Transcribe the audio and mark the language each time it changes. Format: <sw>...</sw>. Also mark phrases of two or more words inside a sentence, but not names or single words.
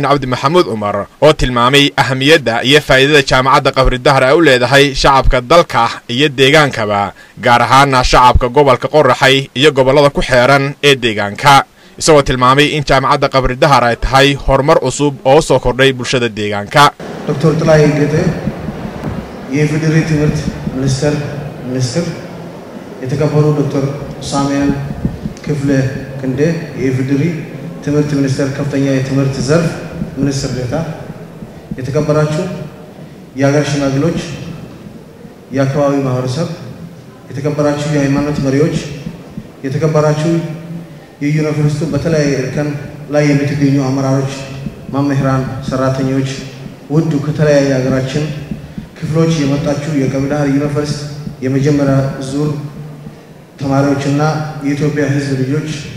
<so>Cabdi Maxamed Umar oo tilmaamay ahamiyadda iyo faa'iidada jaamacadda Qabri Dahar ay u leedahay shacabka dalka iyo deegaankaba gaar ahaan shacabka gobolka Qoraxay iyo gobolada ku xeeran ee deegaanka isagoo tilmaamay in jaamacadda Qabri Dahar ay tahay horumar cusub oo soo kordhay bulshada deegaanka</so> <am>Dr. Telaye Gete የፌዴራል ትምህርት ሚኒስትር የተከበሩ ዶክተር ሳሙኤል ክፍለ ክንዴ የፌዴራል ትምህርት ሚኒስቴር ከፍተኛ የትምህርት ዘርፍ ሚኒስትር ዴኤታ የተከበራችሁ የሀገር ሽማግሌዎች የአካባቢ ማህበረሰብ የተከበራችሁ የሃይማኖት መሪዎች የተከበራችሁ የዩኒቨርሲቲው በተለያየ እርከን ላይ የምትገኙ አመራሮች መምህራን ሰራተኞች ውድ ከተለያየ ሀገራችን ክፍሎች የመጣችሁ የቀብሪ ዳህር ዩኒቨርሲቲ የመጀመሪያ ዙር ተማሪዎችና የኢትዮጵያ ሕዝብ ልጆች</am>